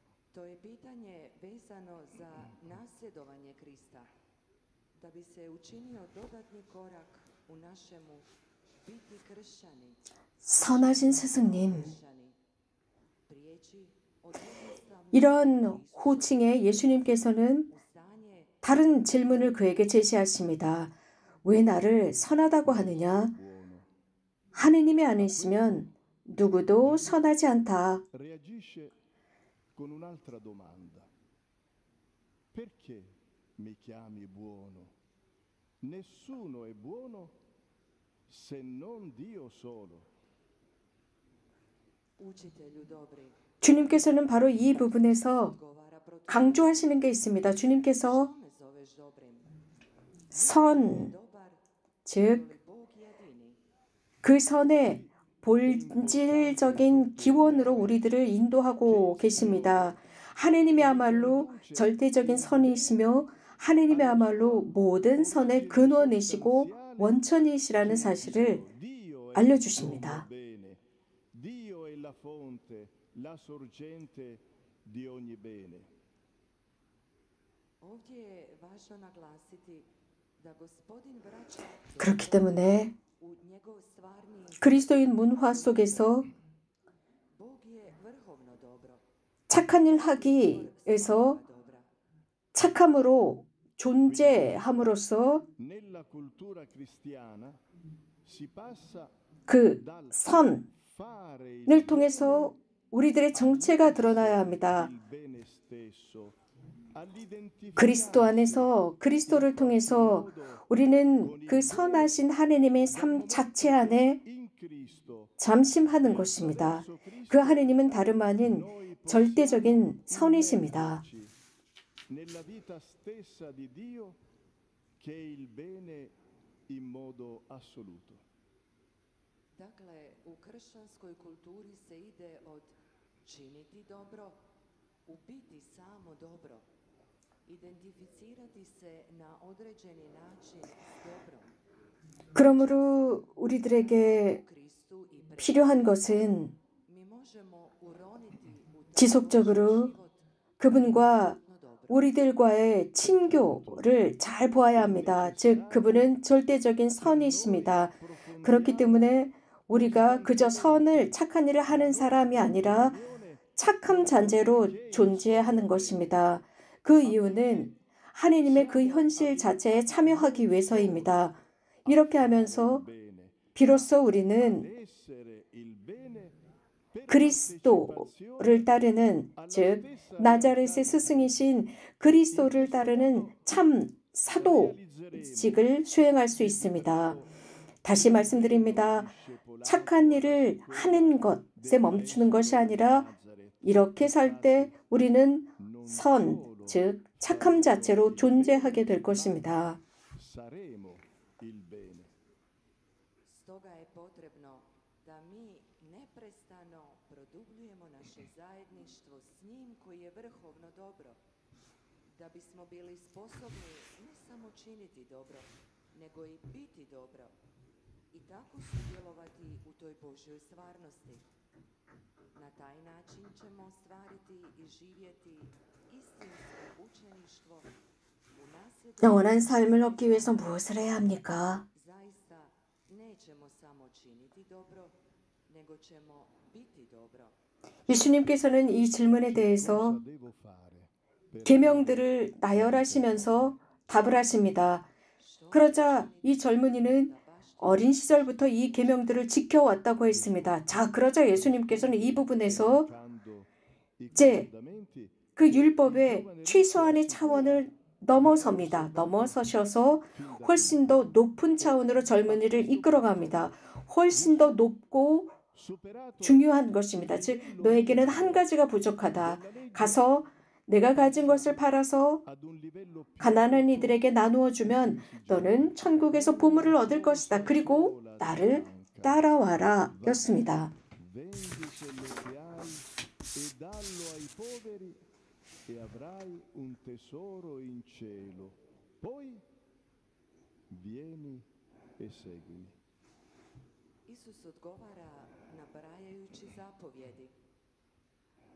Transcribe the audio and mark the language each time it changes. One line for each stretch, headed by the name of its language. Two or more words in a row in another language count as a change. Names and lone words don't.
Croatian: To je pitanje vezano za nasljedovanje Krista, da bi se učinio dodatni korak u našemu biti kršćani.
Korean: 선하신 스승님,
Croatian: kršćani. Prijeći od jednostavnog
Korean: 이런 호칭에 예수님께서는
Croatian: u stanje
Korean: 다른 질문을 그에게 제시하십니다. 왜 나를 선하다고 하느냐? 하느님이 아니시면 누구도 선하지 않다.
Italian: Reagisce con un'altra domanda. Perché mi chiami buono? Nessuno è buono se non Dio solo.
Croatian: učitelju dobri,
Korean: 주님께서는 바로 이 부분에서
Croatian: govara protiv
Korean: 강조하시는 게 있습니다. 주님께서
Croatian: što me zoveš dobrim.
Korean: 선,
Croatian: Dobar,
Korean: 즉
Croatian: li Bog jedini.
Korean: 그 선의 본질적인 기원으로 우리들을 인도하고 계십니다. 하느님이야말로 절대적인 선이시며 하느님이야말로 모든 선의 근원이시고 원천이시라는 사실을
Italian: Dio è
Korean: 알려주십니다.
Italian: il bene. Dio è la fonte, la sorgente di ogni bene.
Croatian: Ovdje je važno naglasiti da Gospodin vraća
Korean: 그렇기 때문에
Croatian: u njegov stvarni
Korean: 그리스도인 문화 속에서
Croatian: Bog je vrhovno dobro.
Korean: 착한 일 하기에서
Croatian: dobra.
Korean: 착함으로 존재함으로써
Italian: Nella cultura cristiana si passa
Korean: 그
Italian: dal
Korean: 선을
Italian: fare il
Korean: 통해서 우리들의 정체가 드러나야 합니다.
Italian: bene stesso all'identificare
Korean: 그리스도 안에서 그리스도를 통해서 우리는 그 선하신 하느님의 삶 자체 안에
Italian: in Cristo.
Korean: 잠심하는 것입니다. 그 하느님은 다름 아닌 절대적인 선이십니다.
Italian: Nella vita stessa di Dio che è il bene in modo assoluto.
Croatian: Dakle, u kršćanskoj kulturi se ide od činiti dobro, u biti samo dobro, identificirati se na određeni način s dobrom,
Korean: 그러므로 우리들에게
Croatian: Kristu i pred
Korean: 필요한 것은
Croatian: mi možemo uroniti u taj
Korean: 지속적으로
Croatian: život
Korean: 그분과
Croatian: no dobro.
Korean: 우리들과의 친교를 잘 보아야 합니다. 즉, 그분은 절대적인 선이십니다. 그렇기 때문에 우리가 그저 선을 착한 일을 하는 사람이 아니라 착함 잔재로 존재하는 것입니다. 그 이유는 하느님의 그 현실 자체에 참여하기 위해서입니다. 이렇게 하면서 비로소 우리는
Italian: Essere il bene per
Korean: 그리스도를 따르는, 즉 나자렛의 스승이신 그리스도를 따르는 참 사도직을 수행할 수 있습니다. 다시 말씀드립니다. 착한 일을 하는 것에 멈추는 것이 아니라 이렇게 살 때 우리는 선, 즉 착함 자체로 존재하게 될 것입니다.
Italian: saremo il bene.
Croatian: Stoga je potrebno da mi neprestano produbljujemo naše zajedništvo s njim koji je vrhovno dobro, da bismo bili sposobni ne samo činiti dobro, nego i biti dobro i tako sudjelovati u toj Božjoj stvarnosti. Na taj način ćemo ostvariti i živjeti istinsko učeništvo u nasljedu.
Korean: 영원한 삶을 얻기 위해서 무엇을 해야 합니까?
Croatian: Zaista nećemo samo činiti dobro, nego ćemo biti dobro.
Korean: 예수님께서는 이 질문에 대해서
Italian: Devo fare.
Korean: 계명들을 나열하시면서 답을 하십니다. 그러자 이 젊은이는 어린 시절부터 이 계명들을 지켜왔다고 했습니다. 자, 그러자 예수님께서는 이 부분에서
Italian: Quando i
Korean: 이제
Italian: comandamenti
Korean: 그 율법의 최소한의 차원을 넘어섭니다. 넘어서셔서 훨씬 더 높은 차원으로 젊은이를 이끌어갑니다. 훨씬 더 높고
Italian: superato
Korean: 중요한 것입니다. 즉, 너에게는 한 가지가 부족하다. 가서 내가 가진 것을 팔아서
Italian: ad un livello più
Korean: 가난한 이들에게 나누어 주면 너는 천국에서 보물을 얻을 것이다. 그리고 나를 따라와라 였습니다.
Italian: vendi quello che hai e dallo ai poveri e avrai un tesoro in cielo. Poi vieni e seguimi.
Croatian: Isus odgovara nabrajajući zapovjedi.